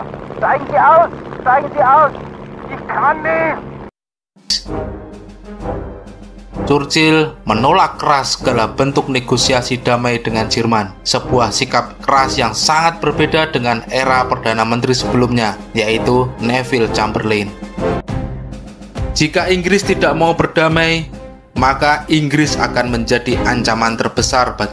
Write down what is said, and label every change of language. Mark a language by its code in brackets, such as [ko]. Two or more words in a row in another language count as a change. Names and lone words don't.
[de] Steigen Sie aus. Steigen Sie aus. Ich kann nicht. [id] Churchill menolak keras segala bentuk negosiasi damai dengan Jerman, sebuah sikap keras yang sangat berbeda dengan era Perdana Menteri sebelumnya, yaitu Neville Chamberlain. Jika Inggris tidak mau berdamai, maka Inggris akan menjadi ancaman terbesar bagi.